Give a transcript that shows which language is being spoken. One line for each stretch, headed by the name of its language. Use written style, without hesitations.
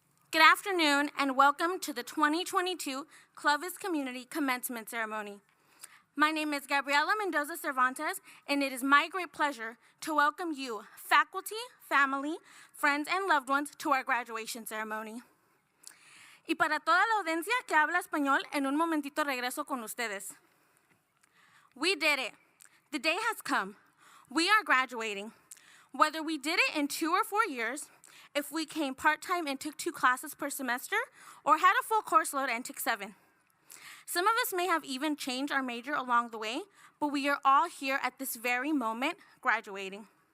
English: Good afternoon and welcome to the 2022 Clovis Community Commencement Ceremony. My name is Gabriela Mendoza Cervantes, and it is my great pleasure to welcome you, faculty, family, friends, and loved ones to our graduation ceremony.
Spanish: Y para toda la audiencia que habla español, en un momentito regreso con ustedes.
English: We did it. The day has come. We are graduating. Whether we did it in 2 or 4 years, if we came part-time and took 2 classes per semester, or had a full course load and took 7. Some of us may have even changed our major along the way, but we are all here at this very moment, graduating.